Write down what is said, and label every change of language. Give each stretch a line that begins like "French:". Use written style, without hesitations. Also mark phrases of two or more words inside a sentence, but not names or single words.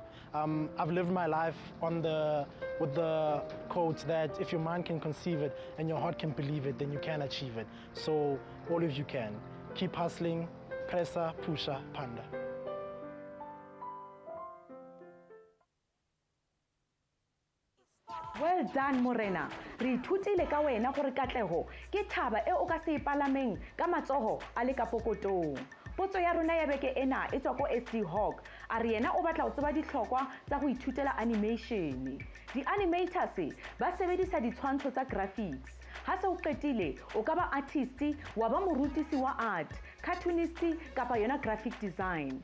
English: I've lived my life with the quote that if your mind can conceive it and your heart can believe it, then you can achieve it. So all of you can. Keep hustling, pressa, pusha, panda. Well done,
Tswana: Morena. Re ithutile ka wena gore katlego ke thaba e o ka se ipalameng ka matsogo a le ka pokotong. Potso ya rona ya beke ena e tswa ko SD Hawk. A re yena o batla o tseba ditlhokwa tsa go ithutela animation. Di-animators ba sebedisa ditshwantsho tsa graphics. Ha se o qetile o ka ba artist wa ba morutisi wa art, cartoonist kapa yona
English: graphic design.